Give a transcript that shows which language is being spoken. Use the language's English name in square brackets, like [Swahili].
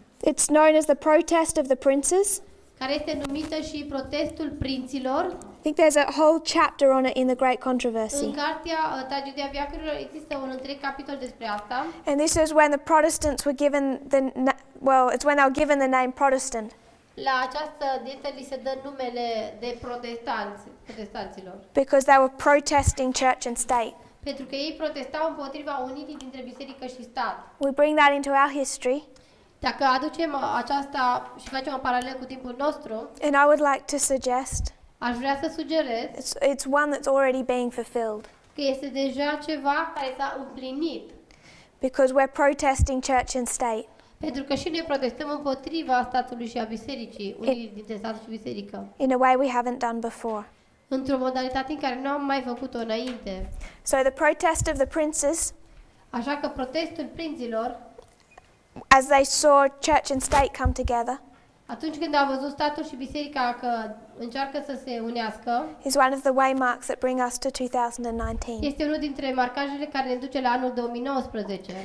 [English] It's known as the Protest of the Princes. [Romanian] Care este numită și protestul prinților. [English] I think there's a whole chapter on it in the Great [Romanian] În [English] Controversy. [Romanian] cartea Tragedia Veacurilor există un întreg capitol despre asta. [English] And this is when the Protestants were given it's when they were given the name Protestant, [Romanian] La această dietă li se dă numele de protestanților. [English] because they were protesting church and state. [Romanian] Pentru că ei protestau împotriva unirii dintre biserică și stat. [English] We bring that into our history, [Romanian] Dacă aducem aceasta și facem o paralel cu timpul nostru, [English] and I would like to suggest [Romanian] aș vrea să sugerez [English] it's one that's already being fulfilled, [Romanian] că este deja ceva care s-a împlinit. [English] because we're protesting church and state. [Romanian] Pentru că și noi protestăm împotriva statului și a bisericii, unirii dintre stat și biserică, [English] In a way we haven't done before. [Romanian] într-o modalitate în care nu am mai făcut-o înainte. [English] So the protest of the princes, [Romanian] Așa că protestul prinților, [English] as they saw church and state come together, [Romanian] atunci când au văzut statul și biserica că încearcă să se unească, [English] is one of the waymarks that bring us to 2019. [Romanian] este unul dintre marcajele care ne duce la anul 2019.